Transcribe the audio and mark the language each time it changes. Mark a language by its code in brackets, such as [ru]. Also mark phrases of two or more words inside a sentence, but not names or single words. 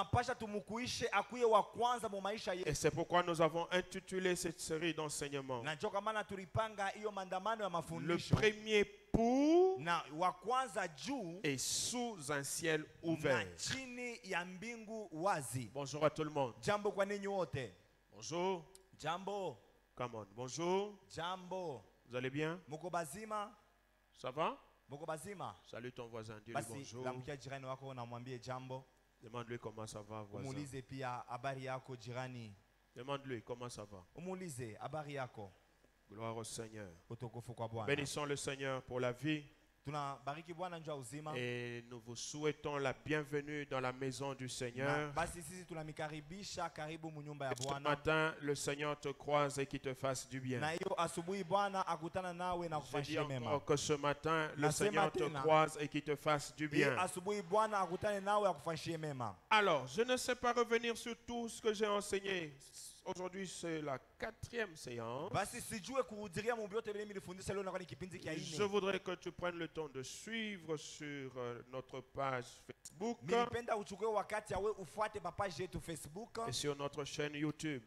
[fr] Et c'est pourquoi nous avons intitulé cette série d'enseignements le premier pour et sous un ciel ouvert. Bonjour à tout le monde. Bonjour. [sw] Jambo. [en] Come on. [fr] Bonjour. [sw] Jambo. [fr] Vous allez bien? [sw] Moko bazima. [fr] Ça va? [sw] Moko bazima. [fr] Salut ton voisin. Dis-lui bonjour. [sw] Lamkia jirani wako unamwambie jambo. [fr] Demande-lui comment ça va, voisin. [sw] Umuulize pia habari yako jirani. [fr] Demande-lui comment ça va. [sw] Umuulize habari yako. [fr] Gloire au Seigneur. [sw] Utukufu kwa Bwana. [fr] Bénissons le Seigneur pour la vie. [sw] Tunabariki Bwana njoo uzima. [fr] Et nous vous souhaitons la bienvenue dans la maison du Seigneur. [sw] Basi sisi tunamikaribisha karibu mu nyumba ya Bwana. [fr] Ce matin, le Seigneur te croise et qu'il te fasse du bien. [sw] Na hiyo asubuhi Bwana akutana nawe na kufanyia mema. [fr] Que ce matin, le Seigneur te croise et qu'il te fasse du bien. [sw] Asubuhi Bwana akutane nawe akufanyie mema. [fr] Alors, je ne sais pas revenir sur tout ce que j'ai enseigné. Aujourd'hui, c'est la 4e séance. Je voudrais que tu prennes le temps de suivre sur notre page Facebook et sur notre chaîne YouTube.